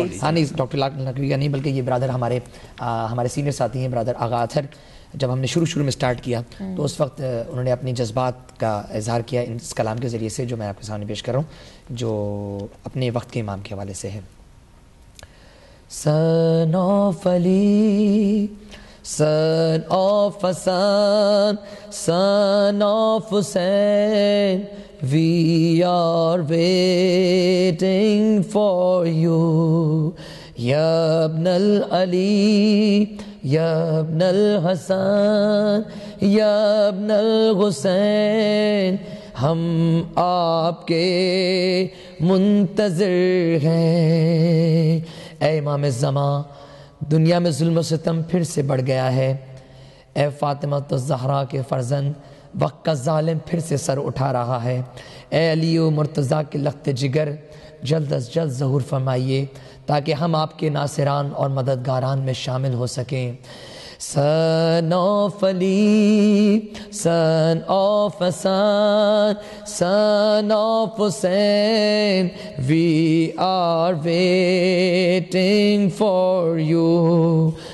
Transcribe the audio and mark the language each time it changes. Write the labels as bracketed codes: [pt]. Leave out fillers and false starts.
[ur] ہاں نہیں ڈاکٹر لال نقوی کا نہیں, بلکہ یہ برادر ہمارے سینئر ساتھی ہیں, برادر آغا اطہر. جب ہم نے شروع میں سٹارٹ کیا تو اس وقت انہوں نے اپنی جذبات کا اظہار کیا اس کلام کے ذریعے سے, جو میں آپ کے سامنے پیش کر رہا ہوں, جو اپنے وقت کے امام کے حوالے سے ہے. [en] Son of Ali, son of Hassan, son of Hussein, we are waiting for you. [ar] Ya ibn al-Ali, ya ibn al-Hassan, ya ibn al-Hussein, [ur] ہم آپ کے منتظر ہیں. اے امام زمان, دنیا میں ظلم و ستم پھر سے بڑھ گیا ہے. اے فاطمہ الزہرا کے فرزند, وقت کا ظالم پھر سے سر اٹھا رہا ہے. اے علی و مرتضیٰ کے لخت جگر, جلد از جلد ظہور فرمائیے تاکہ ہم آپ کے ناصران اور مددگاران میں شامل ہو سکیں. [en] Son of Ali, son of Hassan, son of Hussein, we are waiting for you.